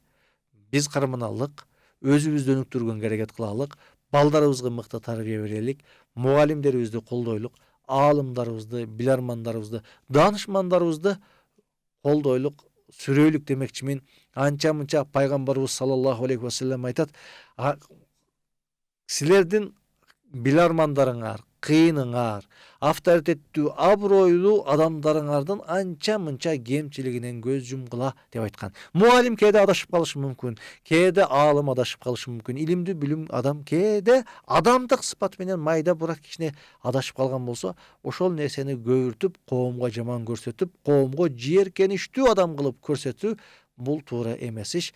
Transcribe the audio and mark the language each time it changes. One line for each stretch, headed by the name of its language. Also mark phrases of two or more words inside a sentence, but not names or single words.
Kyrgyz: Биз карманалык, өзүбүздү өнүктүргөнгө аракет кылалык, балдарыбызга мыкты тарбия берелик, мугалимдерибизди колдойлук, аалымдарыбызды, билармандарыбызды, даанышмандарыбызды колдойлук, сүрөйлүк демекчимин. Анча-мынча пайгамбарыбыз
Arabic: صلى الله عليه وسلم
Kyrgyz: айтат: силердин билармандарыңар, кыйыныңар, авторитеттүү, абройлуу адамдарыңардын анча-мынча кемчилигинен көз жумгула деп айткан. Мугалим кээде адашып калышы мүмкүн, кээде аалым адашып калышы мүмкүн, илимдүү билим адам кээде адамдык сыпат менен майда бурак кичине адашып калган болсо, ошол нерсени көбүртүп, коомго жаман көрсөтүп, коомго жийиркеничтүү адам кылып көрсөтүү бул туура эмес иш.